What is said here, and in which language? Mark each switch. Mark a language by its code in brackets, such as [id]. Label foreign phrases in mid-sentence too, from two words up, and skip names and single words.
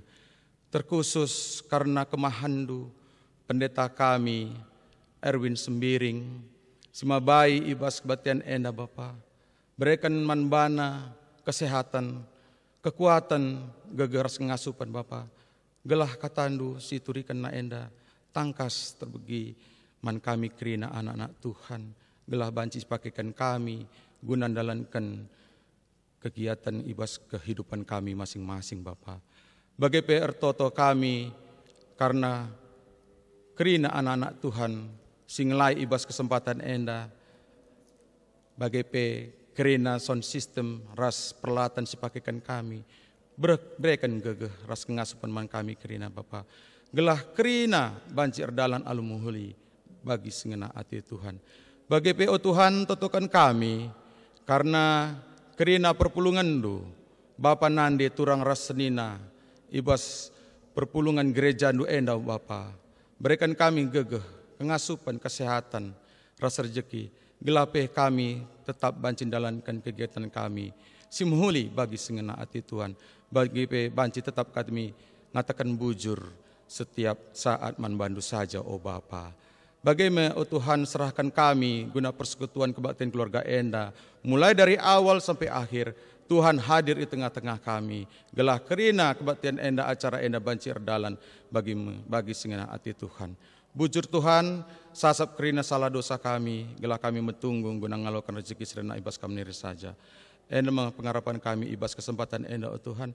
[btx] Terkhusus karena kemahandu, pendeta kami, Erwin Sembiring, simabai ibas kebatian enda Bapa, berikan manbana, kesehatan, kekuatan, gegeras ngasupan Bapa, gelah katandu siturikan na enda, tangkas terbegi, man kami kerina [id] anak-anak Tuhan, [btx] gelah banci pakaikan kami, gunandalankan kegiatan ibas kehidupan kami masing-masing Bapa. Bagai PR Toto kami, karena kerina [id] anak-anak Tuhan, [btx] singlai ibas kesempatan enda, bagai pe kerina [en] sound system [btx] ras peralatan sipakaikan kami, berikan gegeh ras ngasupan man kami kerina Bapa. Gelah kerina banci erdalan alumuhuli bagi sengena hati Tuhan. Bagai PO Tuhan totokan kami, karena kerina perpulungan du, Bapa nande turang ras senina, ibas [id] perpulungan gereja [btx] du enda Bapa. [id] Berikan kami [btx] gegeh, pengasupan kesehatan, rasa rezeki, gelapeh kami tetap banci dalankan kegiatan kami. Simhuli bagi sengena hati Tuhan, bagi pe banci tetap kami ngatakan bujur setiap saat manbandu saja, oh Bapa. [id] Bagaimana oh Tuhan serahkan kami guna persekutuan kebaktian [btx] keluarga enda, [id] mulai dari awal sampai akhir, Tuhan hadir di tengah-tengah kami. [btx] Gelah kerina kebaktian enda acara enda banci erdalan bagi sengena hati Tuhan. Bujur Tuhan, sasap kerina salah dosa kami, gelah kami metunggung guna ngalokan rezeki serena ibas kami niri saja. Enda pengharapan kami ibas kesempatan enda oh Tuhan.